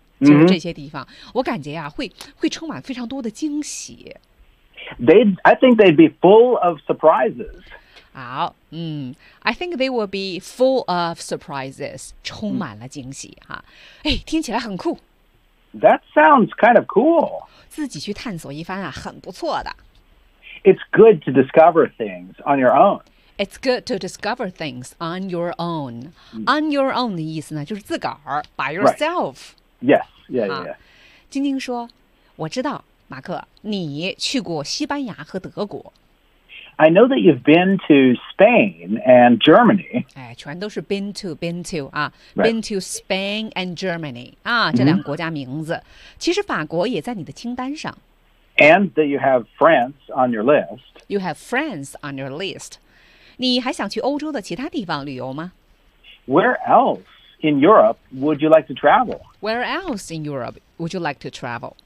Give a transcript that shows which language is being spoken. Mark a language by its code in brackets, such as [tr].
[zh] 就是这些地方， mm-hmm. 我感觉呀、啊，会充满非常多的惊喜。 [en] I think they'd be full of surprises. [zh] 好、 [en] oh, I think they will be full of surprises. [zh] 充满了惊喜、啊、哎，听起来很酷。 [en] That sounds kind of cool. [zh] 自己去探索一番啊，很不错的。 [en] It's good to discover things on your own. It's good to discover things on your own.、Mm. [zh] On your own 的意思呢，就是自个儿 [en] by yourself.、 Right. Yeah. [zh] 晶晶说，我知道。马克，你去过西班牙和德国。 [en] I know that you've been to Spain and Germany. [zh] 哎，全都是 [en] been to [zh] 啊、 [en] right. ， been to Spain and Germany [zh] 啊，这两个国家名字。Mm-hmm. 其实法国也在你的清单上。 [en] And that you have France on your list. You have France on your list. [zh] 你还想去欧洲的其他地方旅游吗 [en] ？Where else in Europe would you like to travel? Where else in Europe would you like to travel?